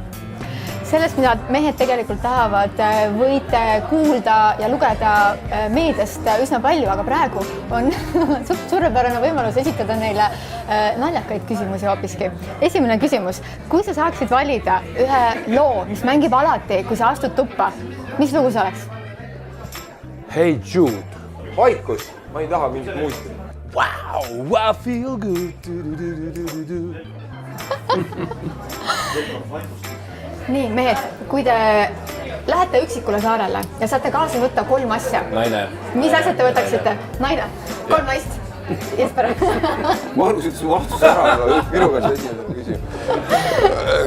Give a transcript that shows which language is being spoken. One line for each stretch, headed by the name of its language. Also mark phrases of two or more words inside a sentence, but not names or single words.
Estonian: Sellest, mida mehed tegelikult tahavad, võite kuulda ja lugeda meediast üsna palju, aga praegu on suurepärane võimalus esitada neile naljakaid küsimusi hoopiski. Esimene küsimus. Kui sa saaksid valida ühe loo, mis mängib alati, kui sa astud tuppa, mis lugu see oleks? Hey Jude. Vaikus, ma ei taha mingit muusikat.
English: Wow, I feel good.
Estonian: Nii, mehed, kui te lähete üksikule saarele ja saate kaasa võtta 3 asja. Naine. Mis asjad te võtaksite? Naine. 3 naist. Jesper. Margus ütles vastus ära, aga minu käes esimene küsimus.